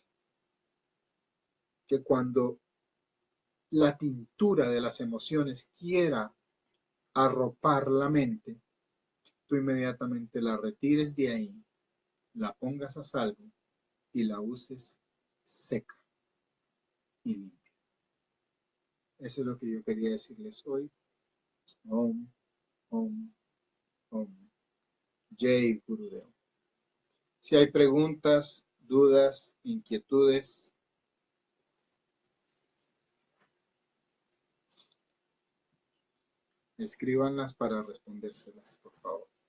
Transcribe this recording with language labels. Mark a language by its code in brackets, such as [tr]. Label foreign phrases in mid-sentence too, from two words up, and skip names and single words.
[es] que cuando la tintura de las emociones quiera arropar la mente, tú inmediatamente la retires de ahí, la pongas a salvo y la uses seca y limpia. Eso es lo que yo quería decirles hoy. [sa] Om, om, om. Jai Gurudev. [es] Si hay preguntas, dudas, inquietudes, escríbanlas para respondérselas, por favor.